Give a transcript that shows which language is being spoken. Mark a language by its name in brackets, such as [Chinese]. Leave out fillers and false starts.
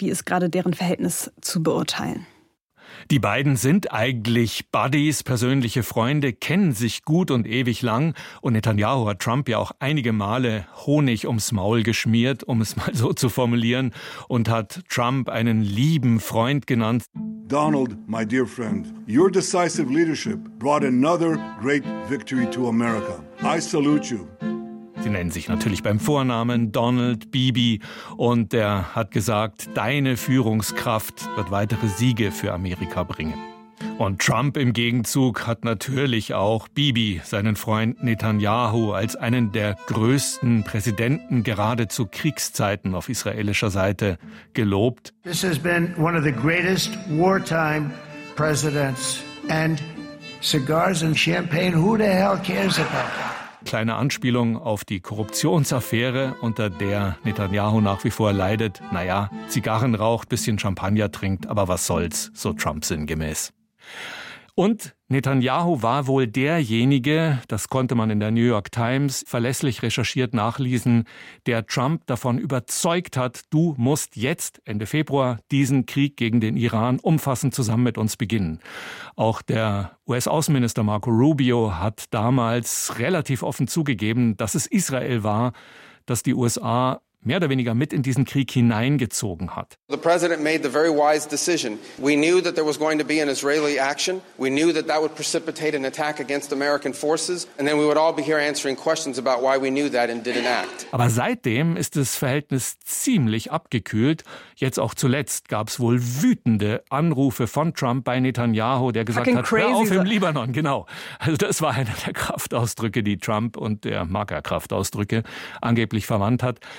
[German] Wie ist gerade deren Verhältnis zu beurteilen? Die beiden sind eigentlich Buddies, persönliche Freunde, kennen sich gut und ewig lang. Und Netanyahu hat Trump ja auch einige Male Honig ums Maul geschmiert, um es mal so zu formulieren, und hat Trump einen lieben Freund genannt. [English] Donald, my dear friend, your decisive leadership brought another great victory to America. I salute you. [German] Sie nennen sich natürlich beim Vornamen Donald Bibi, und er hat gesagt, deine Führungskraft wird weitere Siege für Amerika bringen. Und Trump im Gegenzug hat natürlich auch Bibi, seinen Freund Netanyahu, als einen der größten Präsidenten gerade zu Kriegszeiten auf israelischer Seite gelobt. [English] This has been one of the greatest wartime presidents, and cigars and champagne, who the hell cares about that? [German] Kleine Anspielung auf die Korruptionsaffäre, unter der Netanyahu nach wie vor leidet. Naja, Zigarren raucht, bisschen Champagner trinkt, aber was soll's, so Trump sinngemäß. Und Netanyahu war wohl derjenige, das konnte man in der New York Times verlässlich recherchiert nachlesen, der Trump davon überzeugt hat, du musst jetzt Ende Februar diesen Krieg gegen den Iran umfassend zusammen mit uns beginnen. Auch der US-Außenminister Marco Rubio hat damals relativ offen zugegeben, dass es Israel war, dass die USA mehr oder weniger mit in diesen Krieg hineingezogen hat. [English] The president made the very wise decision. We knew that there was going to be an Israeli action. We knew that that would precipitate an attack against American forces, and then we would all be here answering questions about why we knew that and didn't act. [German] Aber seitdem ist das Verhältnis ziemlich abgekühlt. Jetzt auch zuletzt gab es wohl wütende Anrufe von Trump bei Netanyahu, der gesagt hat, hör auf im Libanon, genau. Also das war einer der Kraftausdrücke, die Trump, und der mag ja Kraftausdrücke, angeblich verwandt hat.